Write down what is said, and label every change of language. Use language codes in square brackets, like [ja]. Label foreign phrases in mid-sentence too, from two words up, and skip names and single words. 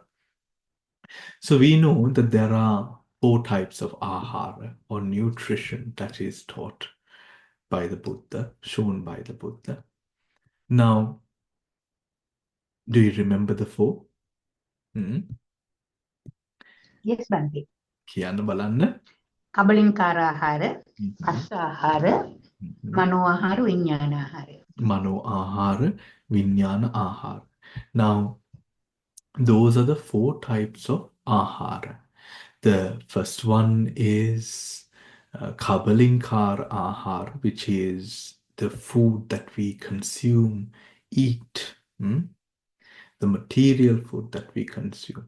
[en] So we know that there are 4 types of ahara or nutrition that is taught by the Buddha, shown by the Buddha. Now, do you remember the 4? Yes, Bhante. [si] කියන්න බලන්න. කබලින්කාර ආහාර, පස්ස ආහාර, මනෝ ආහාර, විඥාන ආහාර. මනෝ ආහාර, විඥාන ආහාර. [en] Now, those are the 4 types of ahara. The first one is kabalinkar ahara, which is the food that we consume, eat. The material food that we consume.